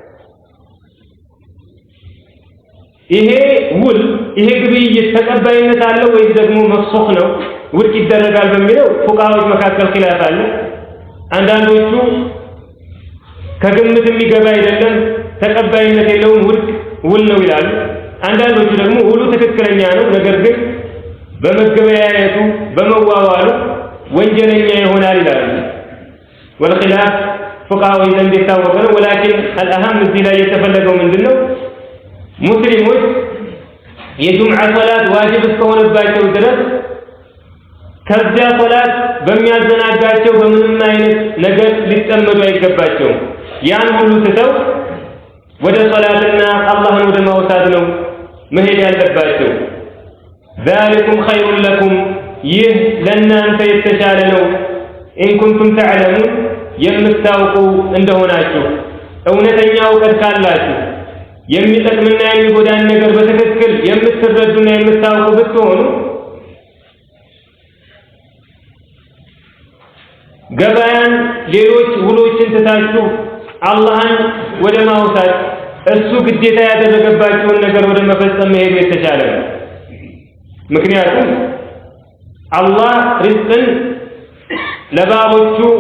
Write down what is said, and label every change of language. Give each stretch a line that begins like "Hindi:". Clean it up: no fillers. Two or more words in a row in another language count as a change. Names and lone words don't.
Amharic: ይሄ ውል ይሄ ግብይት ተቀባይነት አለው ወይስ ደግሞ መስኹ ነው ውድቅ ይደረጋል በሚለው ፉቃሃዎች መካከል ኺላፍ አለ። አንዳንዶቹ ከግምት የሚገባ አይደለም ተቀባይነት የለውም ውድቅ ውል ነው ይላሉ። አንዳንዶቹ ደግሞ ውሉ ትክክለኛ ነው፣ ነገር ግን በመገበያየቱ በመዋዋሉ ወንጀለኛ ይሆናል ይላሉ።
Arabic: والخلاف فقهاء
Amharic: ዘንድ የታወቀ ነው።
Arabic: ولكن الأهم
Amharic: እዚህ ላይ የተፈለገው ምንድነው? ሙስሊሞች የጁምዓ ሶላት ዋጅብ እስከሆነባቸው ድረስ ከዚያ ሶላት በሚያዘናጋቸው በምንም አይነት ነገር ሊጠመዱ አይገባቸውም። ያን ሁሉ ትተው ወደ ሶላትና አላህን ወደ ማውሳት ነው መሄድ ያለባቸው።
Arabic: ذلكم خير لكم
Amharic: ይህ ለእናንተ የተሻለ ነው።
Arabic: إن كنتم تعلمون
Amharic: የምታውቁ እንደሆናችሁ እውነተኛ እውቀት ካላችሁ የሚጠቅምና የሚጎዳን ነገር በትክክል የምትረዱና የምታውቁ ብትሆኑ ገበያን ሌሎች ውሎችን ትታችሁ አላህን ወደ ማውሳት እሱ ግዴታ ያደረገባቸውን ነገር ወደ መፈጸም መሄድ የተሻለ ነው። ምክንያቱም አላህ ሪዝቅን ለባሮቹ